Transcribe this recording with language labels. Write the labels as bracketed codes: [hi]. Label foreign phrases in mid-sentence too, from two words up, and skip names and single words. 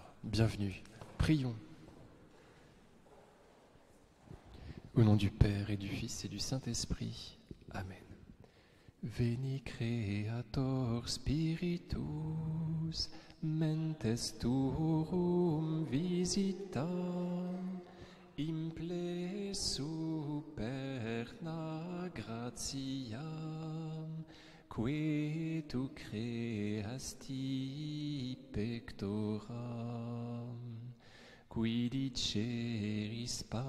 [fr] Bienvenue. Prions. Au nom du Père et du Fils et du Saint-Esprit. Amen. [la] Veni Creator Spiritus, mentes tuorum visita, imple superna gratiam, que tu creasti pectoram, qui diceris